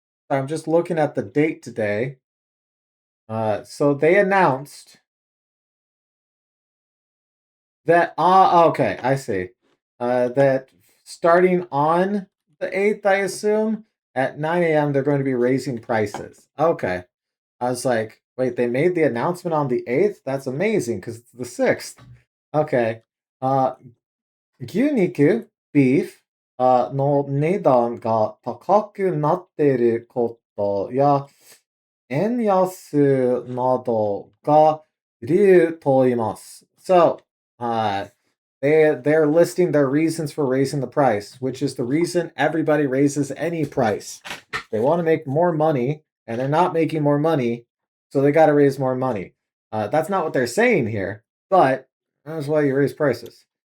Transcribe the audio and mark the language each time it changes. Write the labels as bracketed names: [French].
[English] I'm just looking at the date today. So they announced that, okay, I see. That starting on the 8th, I assume, at 9 a.m., they're going to be raising prices. Okay. I was like, wait, they made the announcement on the 8th? That's amazing because it's the 6th. Okay. [Japanese] Uh, 牛肉、beef の値段が高くなっていることや、円安などが理由と言います。 [English] So, they're listing their reasons for raising the price, which is the reason everybody raises any price. They want to make more money, and they're not making more money, so they got to raise more money. That's not what they're saying here, but that's why you raise prices.